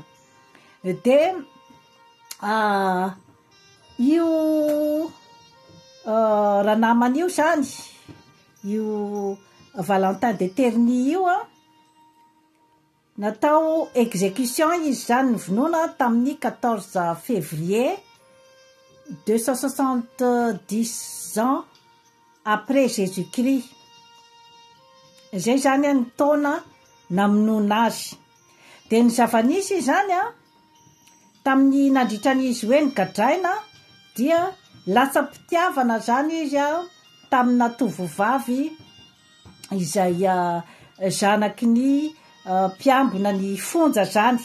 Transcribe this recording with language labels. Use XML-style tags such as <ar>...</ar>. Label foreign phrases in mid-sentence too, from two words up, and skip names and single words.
<mg>Dia io raha naman'io zany io Valentin de Terny io natao exécution izy zany ny vinoana tamin'ny 14 février 270</mg> <fr>ans après Jésus-Christ.</fr> <mg>Zay zany ny taona namonoana azy. Dia ny zava-nisy zany tamin'ny nandritran'izy hoe ny gadraina dia latsa-pitiavana zany izy tamina tovovavy izay zanaky ny mpiambina ny fonja zany.</mg>